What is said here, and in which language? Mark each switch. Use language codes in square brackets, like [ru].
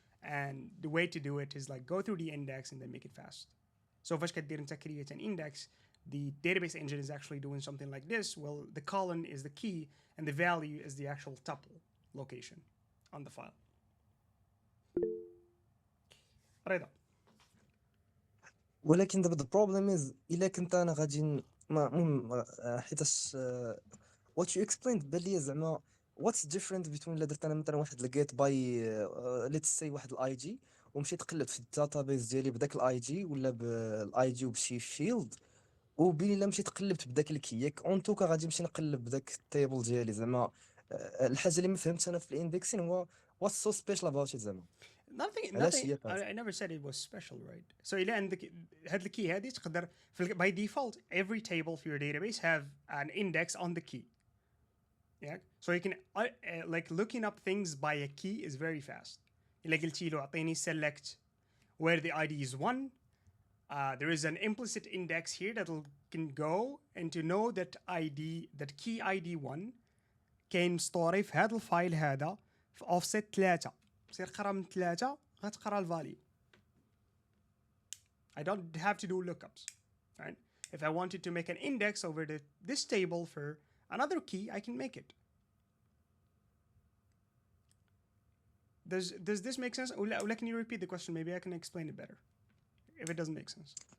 [en] And the way to do it is like go through the index and then make it fast. So فاش كدير انت create an index, the database engine is actually doing something like this. Well, the colon is the key and the value is the actual tuple location on the file. رضا. [ar] ولكن دابا the problem is الا كنت انا غادي المهم حيتاش what you explained بان لي زعما what's different between الا درت انا مثلا واحد لقيت باي let's say واحد الاي جي ومشيت قلبت في الداتابيس ديالي بداك الاي جي ولا بالاي جي وبشي فيلد, وبين الا مشيت قلبت بداك الكي ياك اونتوكا غادي نمشي نقلب بداك التيبل ديالي زعما الحاجه اللي ما فهمتش انا في الاندكسين هو what's so special about it زعما علاش هي [en] I never said it was special, right? So إلا عندك هاد الكي هادي تقدر by default every table for your database have an index on the key. Yeah, so you can like looking up things by a key is very fast. إلا قلتي له أعطيني select where the ID is 1, there is an implicit index here that can go and to know that key ID 1 كاين ستوري في هذا الفايل هذا في offset 3. [ar] تصير قرا من 3 غتقرا الفاليو. [en] I don't have to do lookups, right? If I wanted to make an index over this table for another key, I can make it. Does this make sense? Or can you repeat the question? Maybe I can explain it better if it doesn't make sense.